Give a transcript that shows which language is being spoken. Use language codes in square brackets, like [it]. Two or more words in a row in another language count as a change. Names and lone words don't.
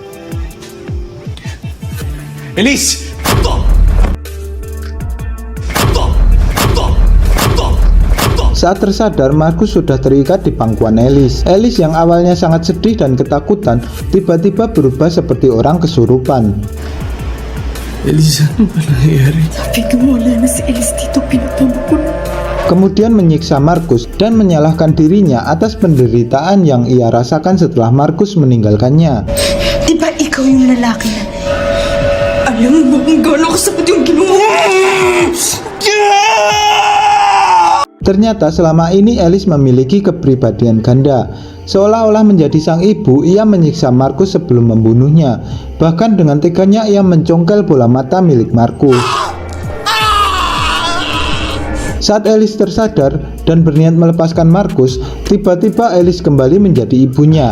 [id] Elise! saat tersadar Markus sudah terikat di pangkuan Alice. Alice yang awalnya sangat sedih dan ketakutan tiba-tiba berubah seperti orang kesurupan. [tl] Elise, ano ba nangyayari? Sabi ko wala na si Alice dito, pinatawag ko na. [id] Kemudian menyiksa Markus dan menyalahkan dirinya atas penderitaan yang ia rasakan setelah Markus meninggalkannya. [tl] Diba ikaw yung lalaki na alam mo kung gaano kasakit yung ginawa mo? [id] Ternyata selama ini Alice memiliki kepribadian ganda. Seolah-olah menjadi sang ibu, ia menyiksa Markus sebelum membunuhnya. Bahkan dengan teganya ia mencongkel bola mata milik Markus. Saat Alice tersadar dan berniat melepaskan Markus, tiba-tiba Alice kembali menjadi ibunya.